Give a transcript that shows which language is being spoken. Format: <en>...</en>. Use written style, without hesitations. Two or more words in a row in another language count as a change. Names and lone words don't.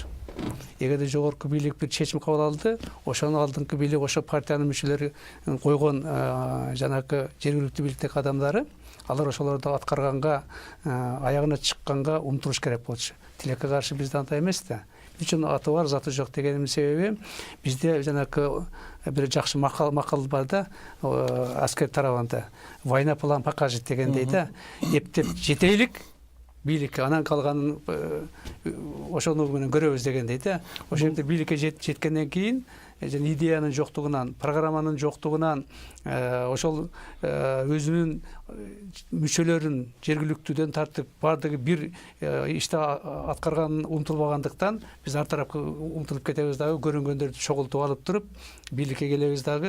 <ky>Эгерде жогорку бийлик бир чечим кабыл алды, ошонун алдыңкы бийлик, ошо партиянын мүчөлөрү койгон жанагы жергиликтүү бийликтеги адамдары, алар ошолорду аткарганга, аягына чыкканга умтулуш керек болчу. Тилекке каршы бизде андай эмес да. Үчүн аты бар, заты жок дегенин себеби бизде жанагы бир жакшы макал бар да, аскер тарабында.</ky> <ru>Война план покажет</ru> <ky>дегендей да. Эптеп жетейлик бийликке, анан калганын ошону менен көрөбүз дегендей да. Ошол жерде бийликке жеткенден кийин жана идеянын жоктугунан, программанын жоктугунан, ошол өзүнүн мүчөлөрүн жергиликтүүдөн тартып баардыгы бир иште аткарганын умтулбагандыктан биз ар тарапка умтулуп кетебиз дагы, көрүнгөндөрдү чогултуп алып туруп бийликке келебиз дагы.</ky>